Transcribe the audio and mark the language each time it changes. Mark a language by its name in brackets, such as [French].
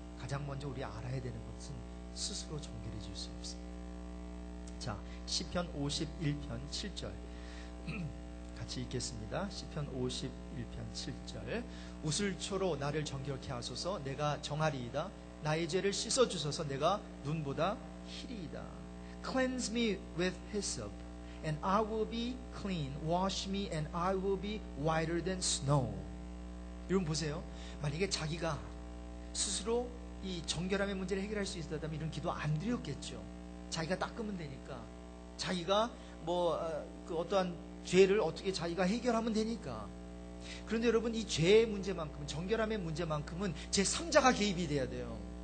[Korean] 가장 먼저 우리 알아야 되는 것은 스스로 정결해질 수 없습니다. 자, 시편 51편 7절 같이 읽겠습니다. 시편 51편 7절 우슬초로 나를 정결케 하소서. 내가 정하리이다. 나의 죄를 씻어주소서. 내가 눈보다 희리이다. [English] Cleanse me with hyssop and I will be clean. Wash me and I will be whiter than snow. [Korean] 여러분 보세요. 만약에 자기가 스스로 이 정결함의 문제를 해결할 수 있었다면 이런 기도 안 드렸겠죠. 자기가 닦으면 되니까. 자기가 어떠한 죄를 어떻게 자기가 해결하면 되니까. 그런데 여러분, 이 죄의 문제만큼은, 정결함의 문제만큼은 제3자가 개입이 돼야 돼요.